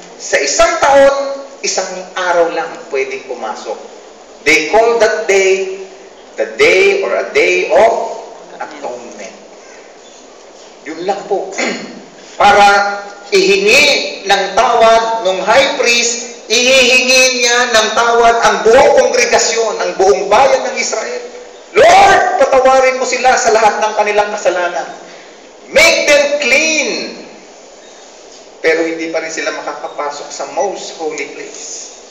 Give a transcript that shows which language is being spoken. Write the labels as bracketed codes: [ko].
[tl] Sa isang taon, isang araw lang pwedeng pumasok. [en] They call that day, the day or a day of atonement. [tl] Yun lang po. Para ihingi ng tawad ng high priest, ihihingi niya ng tawad ang buong kongregasyon, ang buong bayan ng Israel. Lord, patawarin mo sila sa lahat ng kanilang kasalanan. [en] Make them clean. [tl] Pero hindi pa rin sila makakapasok sa most holy place.